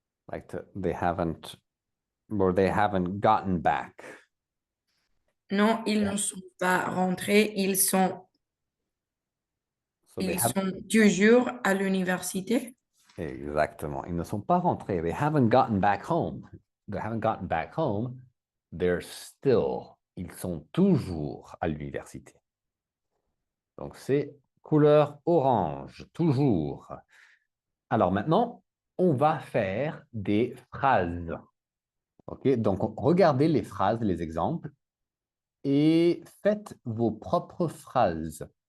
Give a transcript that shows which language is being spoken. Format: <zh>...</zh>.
<en>They haven't, or they haven't gotten back.</en> <fr>Non, ils ne sont pas rentrés.</fr> <en>So they</en> <fr>Ils</fr> <en>have,</en> <fr>sont toujours à l'université. exactement. Ils ne sont pas rentrés.</fr> <en>They haven't gotten back home. They haven't gotten back home. They're still.</en> <fr>Ils sont toujours à l'université. Donc, c'est couleur orange, toujours. Alors maintenant, on va faire des phrases. OK? Donc, regardez les phrases, les exemples, et faites vos propres phrases.</fr>